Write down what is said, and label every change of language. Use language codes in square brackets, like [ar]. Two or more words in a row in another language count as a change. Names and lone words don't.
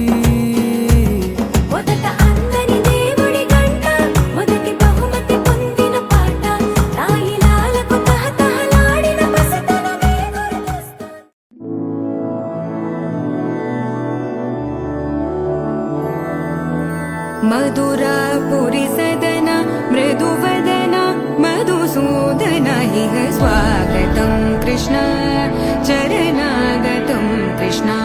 [te] మొదట అందని దేవుడి గంట మొదటి బహుమతి పొందిన పాట తాయిలాలకు తహతహలాడిన పసితనమే గుర్తొస్తా [sa] मधुरापुरी सदन मृदुवदन मधुसूदन इह स्वागतं कृष्ण चरणागतं कृष्ण